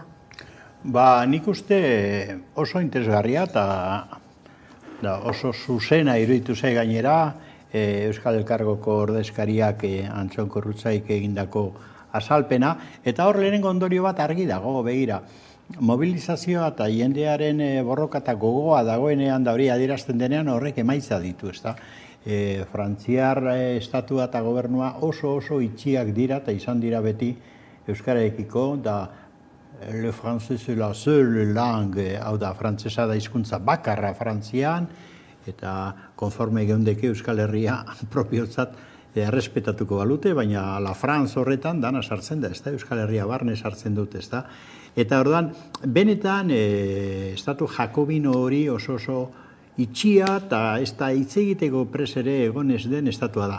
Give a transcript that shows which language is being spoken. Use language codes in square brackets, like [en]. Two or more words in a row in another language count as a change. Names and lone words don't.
[eu] Nik uste oso interesgarria eta oso zuzena iruditu zei gainera, Euskal Elkargoko ordezkariak Antxon Kurrutzaik egindako azalpena, eta hor lehenengo ondorio bat argi dago, begira. Mobilizazioa eta jendearen borroka eta gogoa dagoenean da hori adierazten denean horrek emaitza ditu, ezta? Frantziar estatua eta gobernua oso itxiak dira eta izan dira beti euskararekiko, da [fr] le français c'est la seule langue, [eu] hau da, frantsesa da hizkuntza bakarra Frantzian, eta konforme geundeke Euskal Herria propiotzat errespetatuko balute, baina [fr] la France [eu] horretan dana sartzen da, ez da, Euskal Herria barne sartzen dute, ez da. Eta orduan, benetan, estatu jakobino hori oso itxia eta ez da hitz egiteko pres ere egon ez den estatua da.